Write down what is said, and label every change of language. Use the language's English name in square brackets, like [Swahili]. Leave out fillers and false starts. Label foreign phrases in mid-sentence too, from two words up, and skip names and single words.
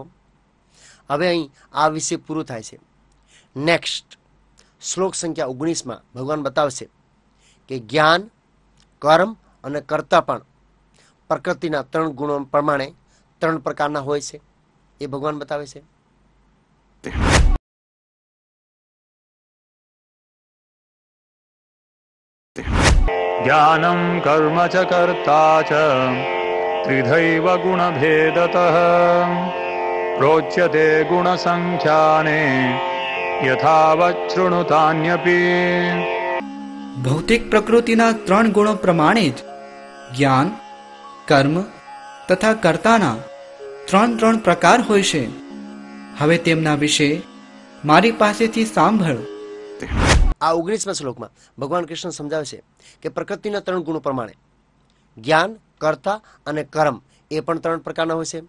[Gujarati] હવે અહીં આ વિષય પૂરું થાય છે. નેક્સ્ટ શ્લોક સંખ્યા 19માં ભગવાન બતાવશે કે જ્ઞાન, કર્મ અને કર્તા પણ પ્રકૃતિના 3 ગુણો પ્રમાણે 3 પ્રકારના હોય છે, એ ભગવાન બતાવે છે. [Sanskrit] ज्ञानं कर्म च कर्ता च त्रिधैव गुणभेदतः प्रोच्यते गुणसङ्ख्याने यथावत् शृणुतान्यपि. [Gujarati] ભૌતિક પ્રકૃતિના 3 ગુણો પ્રમાણે જ જ્ઞાન, કર્મ તથા કર્તાના 3 પ્રકાર હોય છે. હવે તેમના વિશે મારી પાસેથી સાંભળ. આ 19મા શ્લોકમાં ભગવાન કૃષ્ણ સમજાવે છે કે પ્રકૃતિના 3 ગુણો પ્રમાણે જ્ઞાન, કર્તા અને કર્મ એ પણ 3 પ્રકારના હોય છે.